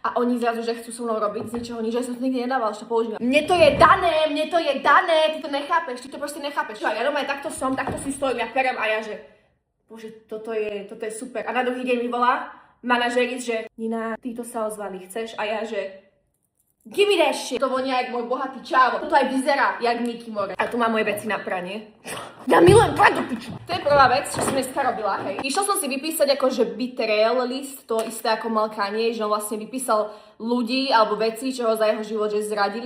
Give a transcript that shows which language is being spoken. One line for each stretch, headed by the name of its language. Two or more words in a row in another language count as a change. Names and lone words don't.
Slovak: A oni zrazu, že chcú so mnou robiť z ničoho nič, že som to nikdy nedával, čo používam. Mne to je dané, ty to nechápeš, ty to proste nechápeš. Ja doma takto si stojím, ja perem a ja že bože, toto je super. A na druhý deň mi volá manažeris, že Nina, títo sa ozvali, chceš? A ja že
English: give me that shit.
Slovak: To vonia jak môj bohatý čávo. Toto aj vyzerá jak Nicky More. A tu mám moje veci na pranie. Ja milujem prať do piču. To je prvá vec, čo som dneska robila, hej. Išla som si vypísať akože
English: betrayal list,
Slovak: to isté ako mal Kanye, že on vlastne vypísal ľudí alebo veci, čo ho za jeho život že zradili.